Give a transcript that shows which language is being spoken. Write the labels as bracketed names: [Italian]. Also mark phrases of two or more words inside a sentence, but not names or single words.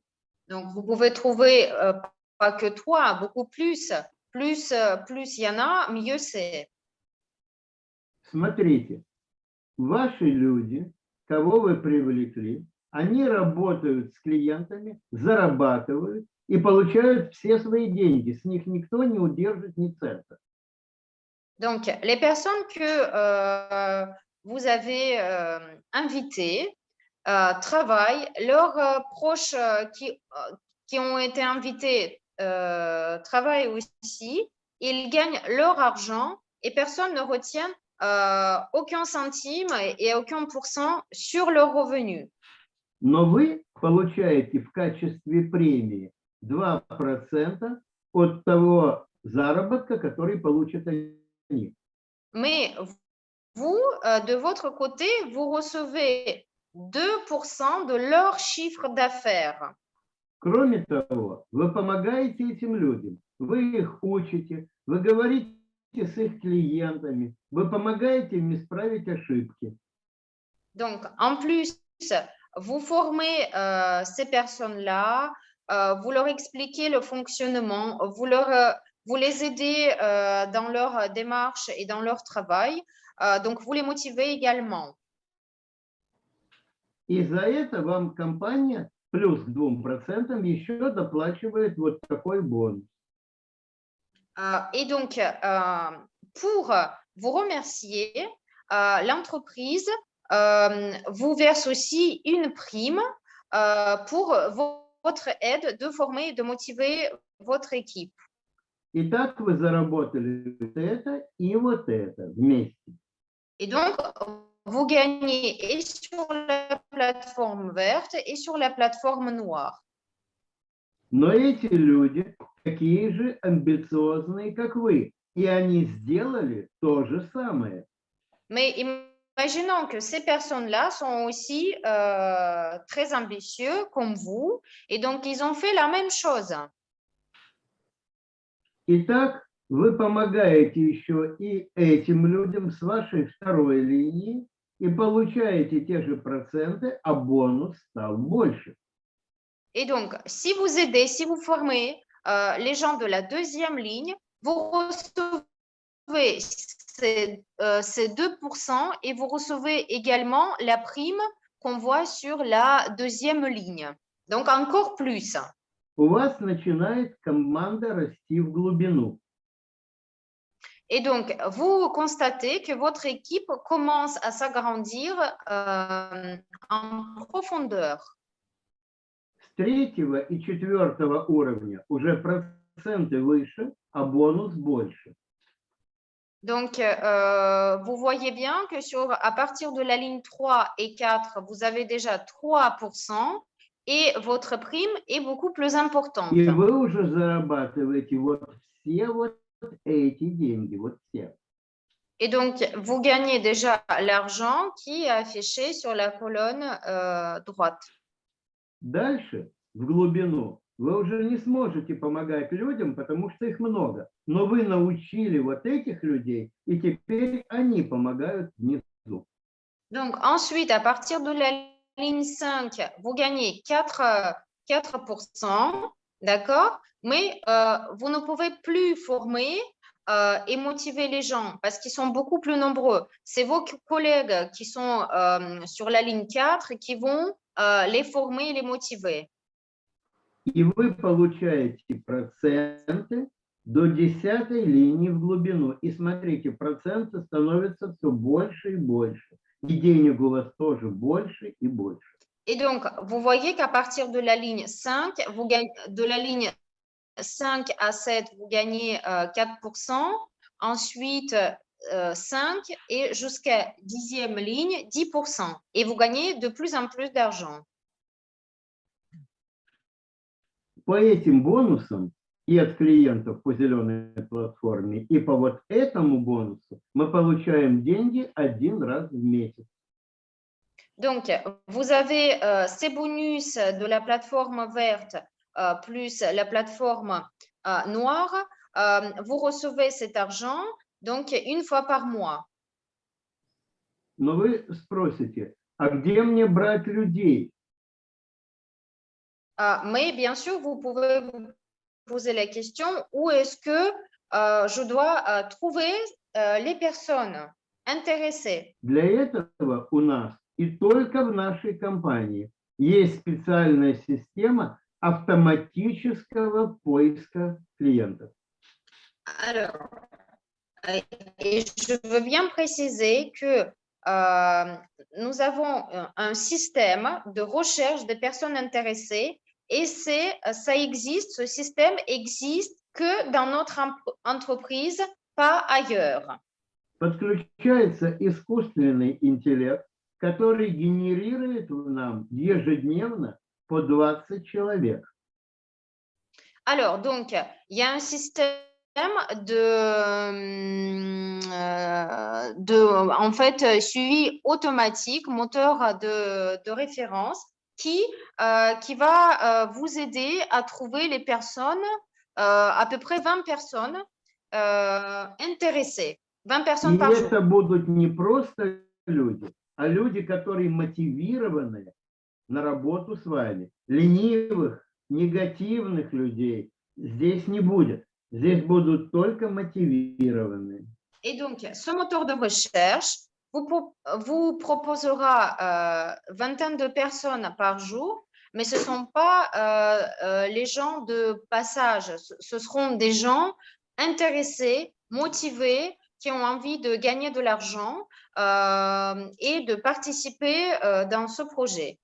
[French] Donc, vous pouvez trouver pas que 3, beaucoup plus. Plus il y en a, mieux c'est. [Russian] Смотрите, ваши люди, кого вы привлекли, они работают с клиентами, зарабатывают и получают все свои деньги. С них никто не удержит ни цента. [French] Donc, les personnes que vous avez invitées travaillent. Leurs proches qui ont été invités travaillent aussi. Ils gagnent leur argent et personne ne retient aucun centime et aucun pourcent sur leur revenu. [Russian] Но вы получаете в качестве премии 2% от того заработка, который получат они. [French] Mais vous, de votre côté, vous recevez 2% de leur chiffre d'affaires. [Russian] Кроме того, вы помогаете этим людям, вы их учите, вы говорите с их клиентами, вы помогаете им исправить ошибки. [French] Donc, en plus, vous formez ces personnes-là, vous leur expliquez le fonctionnement, vous les aidez dans leur démarche et dans leur travail, donc vous les motivez également. [Russian] И за это вам компания плюс к 2% еще доплачивает вот такой бонус. [French] Et donc, pour vous remercier, l'entreprise vous verse aussi une prime pour votre aide de former et de motiver votre équipe. [Russian] Итак, вы заработали вот это и вот это вместе. [French] Et donc, vous gagnez et sur la plateforme verte et sur la plateforme noire. [Russian] Но эти люди такие же амбициозные, как вы, и они сделали то же самое. [French] Mais imaginons que ces personnes-là sont aussi très ambitieux comme vous, et donc ils ont fait la même chose. [Russian] Итак, вы помогаете еще и этим людям с вашей второй линии и получаете те же проценты, а бонус стал больше. [French] Et donc, si vous aidez, si vous formez les gens de la deuxième ligne, vous recevez ces 2% et vous recevez également la prime qu'on voit sur la deuxième ligne. Donc, encore plus. [Russian] У вас начинает команда расти в глубину. [French] Et donc, vous constatez que votre équipe commence à s'agrandir en profondeur. [Russian] С 3-го и 4-го уровня уже проценты выше, а бонус больше. [French] Donc, vous voyez bien que à partir de la ligne 3 et 4, vous avez déjà 3% et votre prime est beaucoup plus importante. [Russian] И вы уже зарабатываете вот все вот эти деньги, вот все. [French] Et donc, vous gagnez déjà l'argent qui est affiché sur la colonne droite. [Russian] Дальше, в глубину, вы уже не сможете помогать людям, потому что их много. Но вы научили вот этих людей, и теперь они помогают внизу. [French] Donc, ensuite, à partir de la ligne 5, vous gagnez 4%, d'accord? Mais vous ne pouvez plus former et motiver les gens parce qu'ils sont beaucoup plus nombreux. C'est vos collègues qui sont sur la ligne 4 qui vont les former et les motiver. [Russian] И вы получаете проценты до 10-й линии в глубину. И смотрите, проценты становятся все больше и больше. И денег у вас тоже больше и больше. [French] Et donc, vous voyez qu'à partir de la ligne 5, vous gagnez, de la ligne 5 à 7, vous gagnez 4%. Ensuite, 5 et jusqu'à 10e ligne, 10%. Et vous gagnez de plus en plus d'argent. [Russian] По этим бонусам и от клиентов по зеленой платформе, и по вот этому бонусу мы получаем деньги один раз в месяц. [French] Donc, vous avez ces bonus de la plateforme verte plus la plateforme noire. Vous recevez cet argent donc une fois par mois. [Russian] Но вы спросите, а где мне брать людей? [French] Mais bien sûr, vous pouvez vous poser la question, où est-ce que je dois trouver les personnes intéressées? [Russian] Для этого у нас и только в нашей компании есть специальная система автоматического поиска клиентов. [French] Alors, et je veux bien préciser que nous avons un système de recherche des personnes intéressées et ça existe, ce système existe que dans notre entreprise, pas ailleurs. [Russian] Подключается искусственный интеллект, который генерирует нам ежедневно по 20 человек. [French] Alors, donc, il y a un système en fait, suivi automatique, moteur de référence qui va vous aider à trouver les personnes, à peu près 20 personnes intéressées, 20 personnes [Russian] И [French] par jour. [Russian] это будут не просто люди, а люди, которые мотивированы на работу с вами. Ленивых, негативных людей здесь не будет. Здесь будут только мотивированные. [French] Et donc, ce moteur de recherche vous proposera vingtaine de personnes par jour, mais ce ne sont pas les gens de passage, ce seront des gens intéressés, motivés, qui ont envie de gagner de l'argent et de participer dans ce projet.